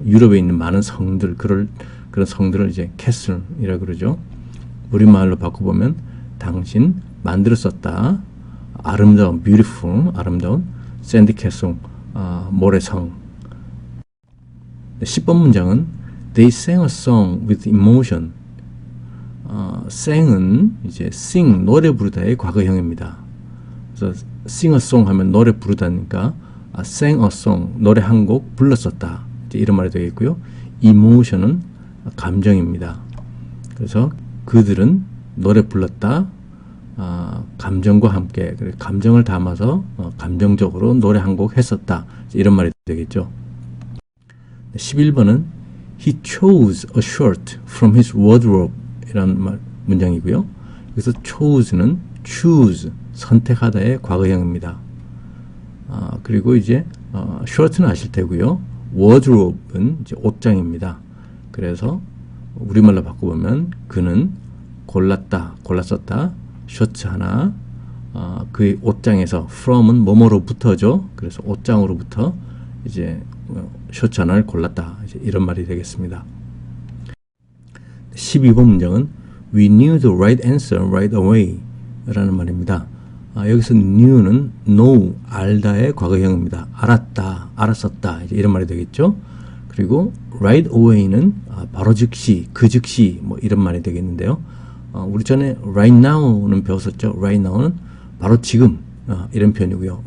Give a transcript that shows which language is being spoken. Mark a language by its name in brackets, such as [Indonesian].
[Korean] 유럽에 있는 많은 성들 그런 성들을 이제 캐슬이라고 그러죠. 우리말로 바꿔보면 당신 만들었었다. 아름다운 beautiful 아름다운 샌드캐슬 모래성. 10번 문장은 [English] They sang a song with emotion. [Korean] sang은 이제 sing 노래 부르다의 과거형입니다. 그래서 [English] sing a song [Korean] 하면 노래 부르다니까 [English] sang a song [Korean] 노래 한 곡 불렀었다. 이제 이런 말이 되겠고요. emotion은 감정입니다. 그래서 그들은 노래 불렀다. 감정과 함께 감정을 담아서 감정적으로 노래 한 곡 했었다. 이런 말이 되겠죠. 11번은 [English] He chose a shirt from his wardrobe [Korean] 이런 문장이고요. 여기서 chose는 choose 선택하다의 과거형입니다. 그리고 이제 shirt는 아실 테고요. wardrobe는 이제 옷장입니다. 그래서 우리말로 바꿔보면 그는 골랐었다. 셔츠 하나 그의 옷장에서 from은 뭐뭐로부터죠. 그래서 옷장으로부터 이제 셔츠 하나를 골랐다. 이제 이런 말이 되겠습니다. 12번 문장은 [English] We knew the right answer right away [Korean] 라는 말입니다. 여기서 knew는 know, 알다의 과거형입니다. 알았다, 알았었다 이제 이런 말이 되겠죠. 그리고 [English] right away [Korean] 는 바로 즉시, 그 즉시 뭐 이런 말이 되겠는데요. 우리 전에 [English] right now [Korean] 는 배웠었죠. right now는 바로 지금 이런 표현이고요.